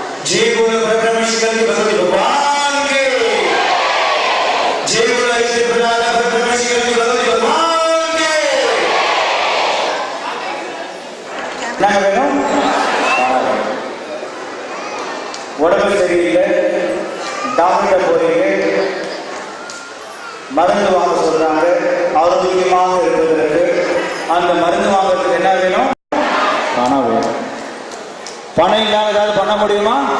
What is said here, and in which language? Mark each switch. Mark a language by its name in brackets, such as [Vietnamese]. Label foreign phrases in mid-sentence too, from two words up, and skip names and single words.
[Hindi] जय बोलो परमेश्वर की भगवती भगवान के जय बोलो ऐसे बनाना परमेश्वर की भगवती भगवान के क्या करो [Tamil] உடம்பு சரியில்லை டாக்டர் போறீங்க மருந்து வாங்க சொல்றாங்க ஆரோக்கியமாக இருப்பதற்கு அந்த மருந்து வாங்குறதுக்கு என்ன வேணும்? பணம் வேணும். பணம் இல்லாம ஏதாவது பண்ண முடியுமா?